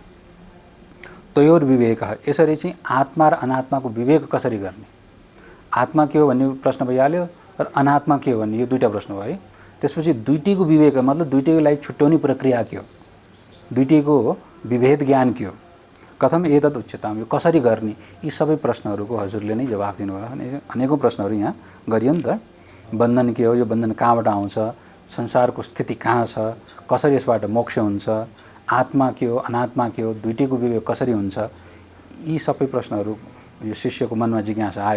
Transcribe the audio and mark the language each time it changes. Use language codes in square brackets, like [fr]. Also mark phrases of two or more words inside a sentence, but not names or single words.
[sa] तयोर विवेक, [ne] यसरी चाहिँ आत्मा र अनात्माको विवेक कसरी गर्ने? आत्मा के हो भन्ने प्रश्न भइहाल्यो र अनात्मा के हो भन्ने, यो दुईटा प्रश्न भयो है। त्यसपछि दुईटैको विवेक मतलब दुईटैको लागि छुट्याउने प्रक्रिया के हो, दुईटैको विभेद ज्ञान के हो, [sa] कथम एतद् उच्यताम, [ne] यो कसरी गर्ने, यी सबै प्रश्नहरूको हजुरले नै जवाफ दिनुभयो। अनि अनेकौँ प्रश्नहरू यहाँ गरियो नि त। बन्धन के हो, यो बन्धन कहाँबाट आउँछ, संसारको स्थिति कहाँ छ, कसरी यसबाट मोक्ष हुन्छ, आत्मा के हो अनात्मा के हो, दुईटैको विवेक कसरी हुन्छ, यी सबै प्रश्नहरू यो शिष्यको मनमा जिज्ञासा आयो।